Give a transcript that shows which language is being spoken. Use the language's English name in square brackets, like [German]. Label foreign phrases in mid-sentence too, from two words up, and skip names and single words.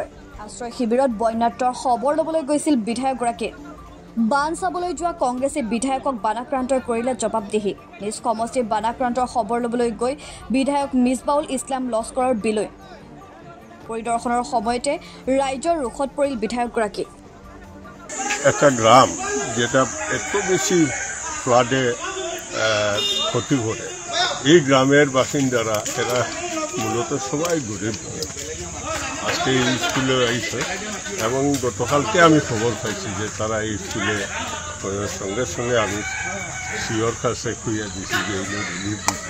[Assamese] আশ্ৰয় শিবিৰত বন্যাত্ৰৰ খবৰ ল'বলৈ গৈছিল বিধায়কগৰাকী। বান চাবলৈ যোৱা কংগ্ৰেছী বিধায়কক বানাক্ৰান্তই কৰিলে জবাবদিহি। নিজ সমষ্টিৰ বানাক্ৰান্তৰ খবৰ ল'বলৈ গৈ বিধায়ক মিছবাহুল ইছলাম লস্কৰৰ বিলৈ পৰিদৰ্শনৰ সময়তে ৰাইজৰ ৰুখত পৰিল বিধায়কগৰাকী। [Bangla] একটা গ্রাম যেটা এত বেশি ফ্লাডে ক্ষতি করে, এই গ্রামের বাসিন্দারা এরা মূলত সবাই গরিব। আজকে এই স্কুলে আইছে এবং গতকালকে আমি খবর পাইছি যে তারা এই স্কুলে সঙ্গে সঙ্গে আমি সিওর কাছে খুঁজে দিছি যে রিলিফ দিতে।